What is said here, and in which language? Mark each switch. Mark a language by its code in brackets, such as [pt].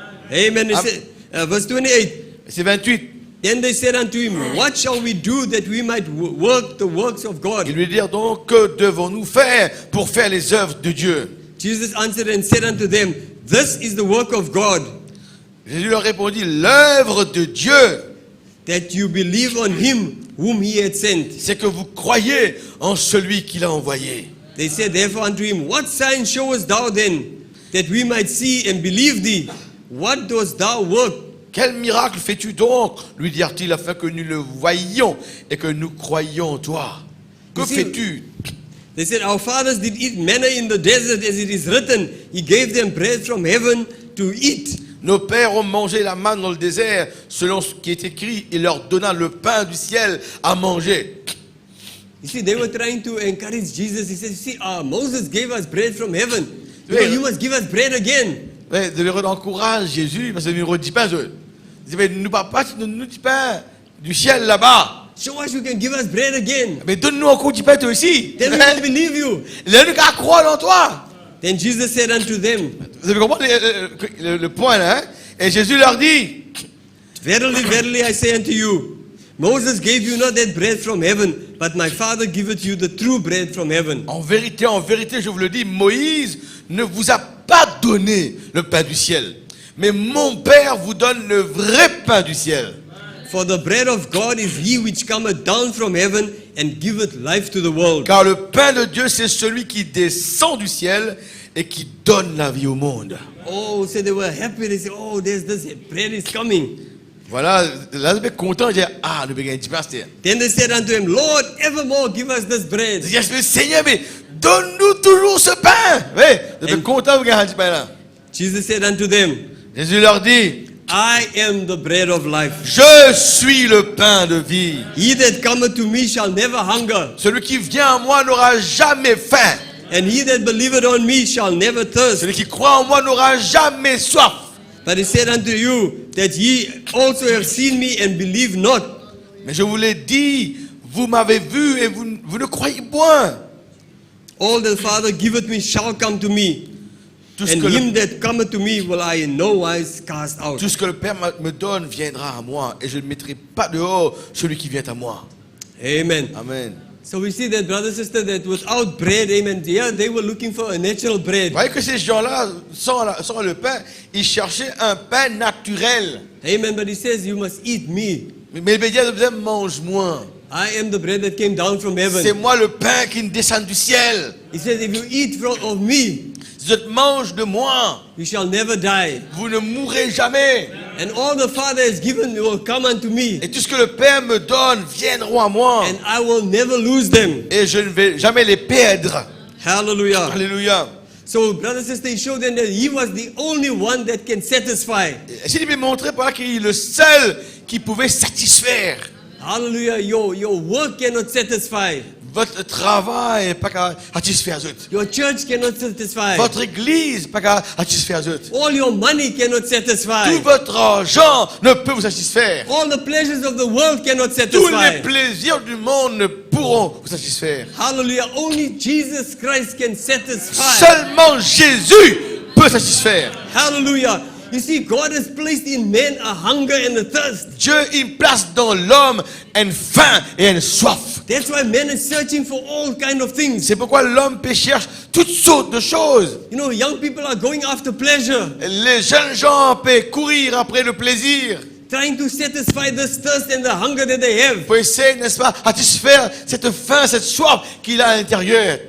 [en] Amen. It says, verse 28. [fr] C'est 28. [en] Then they said unto him, what shall we do that we might work the works of God? [fr] Ils lui dirent donc, que devons-nous faire pour faire les œuvres de Dieu? [en] Jesus answered and said unto them, this is the work of God, [fr] Jésus leur répondit, l'œuvre de Dieu, [en] that you believe on him whom he had sent. [fr] c'est que vous croyez en celui qu'il a envoyé. [en] They said therefore unto him, what sign showest thou then, that we might see and believe thee? What dost thou work? [fr] Quel miracle fais-tu donc, lui dirent-ils, afin que nous le voyions et que nous croyions en toi? Que Ici- fais-tu? [en] They said, our fathers did eat manna in the desert, as it is written, he gave them bread from heaven to eat. [fr] Nos pères ont mangé la manne dans le désert, selon ce qui est écrit, il leur donna le pain du ciel à manger. [en] You see, they were trying to encourage Jesus. He said, see, Moses gave us bread from heaven. Yeah. You must give us bread again. [fr] Ouais, de leur encourage Jésus, parce que nous redit pas, il dit, mais nous pas nous dis pas du ciel là-bas. [en] Show us you can give us bread again. [fr] Mais donne-nous encore du pain toi aussi. [en] Then we will believe you. [fr] Laisse-nous qu'à croire en toi. [en] Then Jesus said unto them, [fr] Vous avez compris le point là, hein? Et Jésus leur dit, [en] verily, verily, I say unto you, Moses gave you not that bread from heaven, but my Father giveth you the true bread from heaven. [fr] en vérité, je vous le dis, Moïse ne vous a pas donné le pain du ciel. Mais mon Père vous donne le vrai pain du ciel. [en] For the bread of God is he which cometh down from heaven and giveth life to the world. [fr] Car le pain de Dieu, c'est celui qui descend du ciel et qui donne la vie au monde. [en] Oh, so they were happy. They said, oh, there's this bread is coming. [fr] Voilà, là, je suis content, je dis, ah, le béguin du pasteur. [en] Then they said unto him, Lord, evermore give us this bread. [fr] Je dis, Seigneur, mais donne-nous toujours ce pain. Oui, je suis content, vous gagner du pain là. [en] Jesus said unto them, [fr] Jésus leur dit, [en] I am the bread of life. [fr] je suis le pain de vie. [en] He that cometh to me shall never hunger, [fr] Celui qui vient à moi n'aura jamais faim. [en] and he that believeth on me shall never thirst. [fr] Celui qui croit en moi n'aura jamais soif. [en] But he said unto you, that ye also have seen me and believe not. [fr] Mais je vous l'ai dit, vous m'avez vu et vous ne croyez point. [en] All the Father giveth me shall come to me, [fr] Tout ce, [en] and [fr] que [en] him [fr] le, [en] that cometh to me will I in no wise cast out. [fr] tout ce que le Père me donne viendra à moi et je ne mettrai pas dehors celui qui vient à moi. Amen. Amen. [en] So we see that, brother, sister, that without bread, amen, yeah, they were looking for a natural bread. [fr] Vous voyez que ces gens-là, sans le pain, ils cherchaient un pain naturel. [en] Amen, but he says you must eat me. [fr] Mais le média disait, mange-moi. [en] I am the bread that came down from [fr] C'est [en] heaven. [fr] moi le pain qui descend du ciel. [en] He says if you eat of me, [fr] Si je mange de moi, [en] you shall never die. [fr] vous ne mourrez jamais. [en] And all the Father has given will come unto me, [fr] Et tout ce que le Père me donne viendront à moi. [en] and I will never lose them. [fr] Et je ne vais jamais les perdre. Hallelujah. Alléluia. [en] So, brother, sister, he showed them that he was the only one that can satisfy. [fr] S'il m'a montré par là qu'il est le seul qui pouvait satisfaire. Hallelujah. [en] Your work cannot satisfy. [fr] Votre travail n'est pas capable de satisfaire les autres. [en] Your church cannot satisfy. [fr] Votre église n'est pas capable de satisfaire les autres. [en] All your money cannot satisfy. [fr] Tout votre argent ne peut vous satisfaire. [en] All the pleasures of the world cannot [fr] Tous les [en] satisfy. [fr] plaisirs du monde ne pourront vous satisfaire. [en] Hallelujah. Only Jesus Christ can satisfy. [fr] Seulement Jésus peut satisfaire. Hallelujah. [en] You see, God has placed in men a hunger and a thirst. [fr] Dieu, il place dans l'homme une faim et une soif. [en] That's why men are searching for all kind of things. [fr] C'est pourquoi l'homme cherche toutes sortes de choses. [en] You know, young people are going after pleasure, [fr] Les jeunes gens peuvent courir après le plaisir [en] trying to satisfy this thirst and the hunger that they have. [fr] pour essayer, n'est-ce pas, satisfaire cette faim, cette soif qu'il a à l'intérieur.